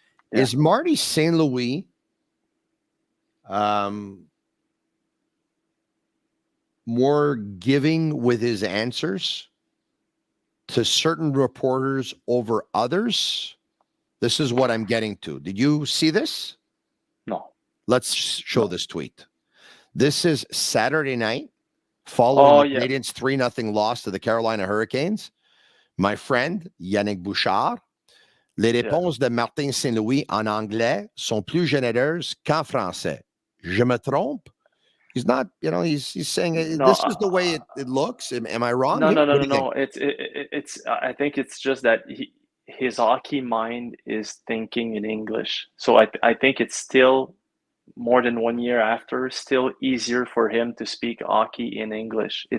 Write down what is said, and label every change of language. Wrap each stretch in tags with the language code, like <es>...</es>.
<en>Is Marty St. Louis more giving with his answers to certain reporters over others? This is what I'm getting to. Did you see this? No. Let's show this tweet. This is Saturday night following the Canadiens 3-0 loss to the Carolina Hurricanes. My friend,</en> <fr>Yannick Bouchard, les réponses de Martin Saint-Louis en anglais sont plus généreuses qu'en français. Je me trompe?</fr> <en>He's not, you know, he's saying this is the way it looks. Am I wrong? No. It's I think it's just that his hockey mind is thinking in English. So I think it's still, more than 1 year after, still easier for him to speak hockey in English.</en>